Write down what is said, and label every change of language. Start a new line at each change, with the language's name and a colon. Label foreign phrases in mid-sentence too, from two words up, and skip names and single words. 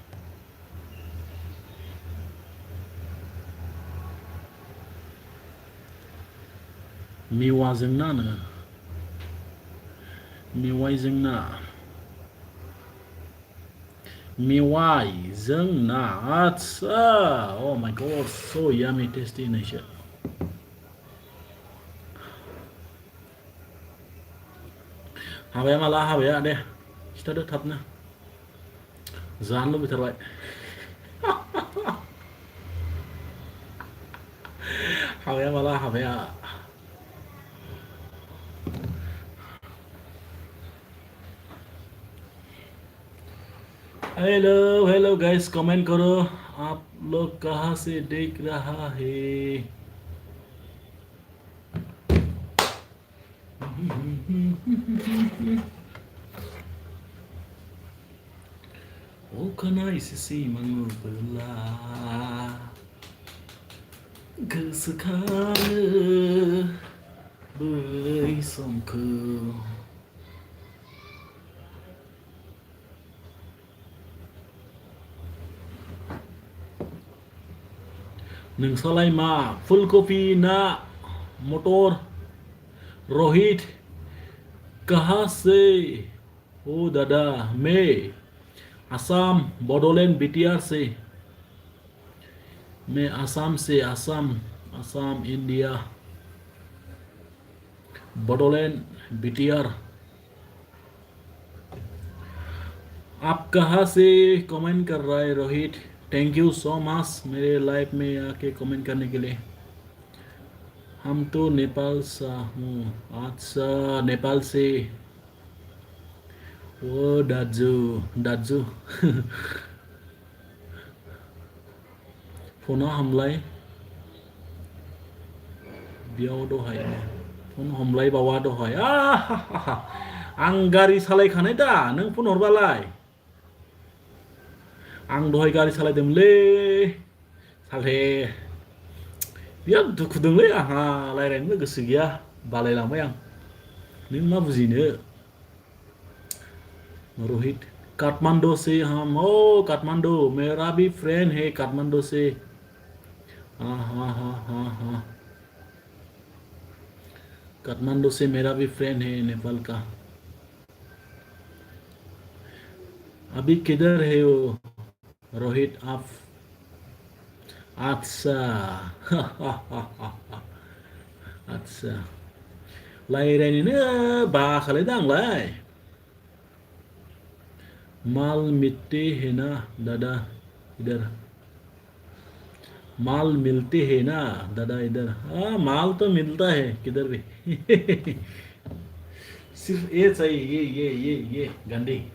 Bodo: मेवाइजोंना आच्छा.
English: Oh my god, so yummy tasty होननायसो.
Bodo: हाबाया माला हाबाया दे खिथादो थाबनो जानो लुबैथारबाय. हाबाया माला हाबाया.
English: hello guys
Hindi: कमेंट करो आप लोग कहाँ से देख रहा है.
Bodo: अखाना एसेसै मोनबोला गोसोखाङो बै समखौ. नोंसालाय मा फुलकपि ना मटर.
Hindi: रोहित कहाँ से हो दादा. मैं असम बोडोलैंड बीटीआर से. मैं असम से असम इंडिया बोडोलैंड बीटीआर. आप कहाँ से कमेंट कर रहा है रोहित.
English: thank you so much
Hindi: मेरे लाइफ में आके कमेंट करने के लिए. हम तो नेपाल से हूँ. अच्छा नेपाल से.
Bodo: ओ दाजु फना हमलाय बेयाव दहाय फन हमलायबावा दहाय. आं गारि सालायखानाय दा नों फन हरबालाय. आं दहाय गारि सालायदोंमोनलै साले. बिराद दुखु दंलै आंहा रायलायनोबो गोसो गैया बालायलांबाय आं. नों मा बुजिनो.
Hindi: रोहित काठमांडू से हम. ओ काठमांडू मेरा भी फ्रेंड है काठमांडू से. हाँ हाँ हाँ हाँ हाँ, काठमांडू से मेरा भी फ्रेंड है नेपाल का। अभी किधर है वो रोहित आप? अच्छा अच्छा,
Bodo: रायलायनोनो बाखालायदों आंलाय।
Hindi: माल मिलते है ना दादा इधर, माल मिलते है ना दादा इधर। हाँ माल तो मिलता है किधर भी सिर्फ ये चाहिए, ये गंडी।